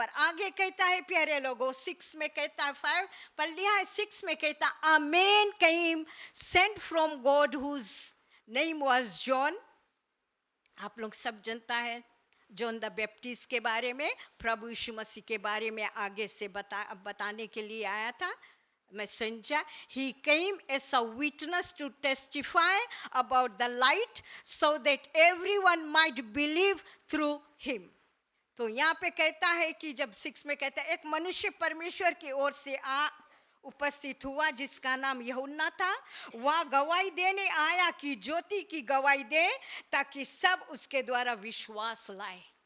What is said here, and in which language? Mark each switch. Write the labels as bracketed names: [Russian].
[Hindi] पर आगे कहता है प्यारे लोगों, 6 में कहता है, 5 पढ़ लिया है, 6 में कहता है, [English] a man came sent from God whose name was John। [Hindi] आप लोग सब जानता है जॉन द बैप्टिस्ट के बारे में, प्रभु यीशु मसीह के बारे में आगे से बताने के लिए आया था messenger. [English] He came as a witness to testify about the light so that everyone might believe through him. [Hindi] तो यहाँ पे कहता है कि जब 6 में कहता है एक मनुष्य परमेश्वर की ओर से उपस्थित हुआ जिसका नाम यूहन्ना था, वह गवाही देने आया कि ज्योति की गवाही दे ताकि सब उसके द्वारा विश्वास लाए।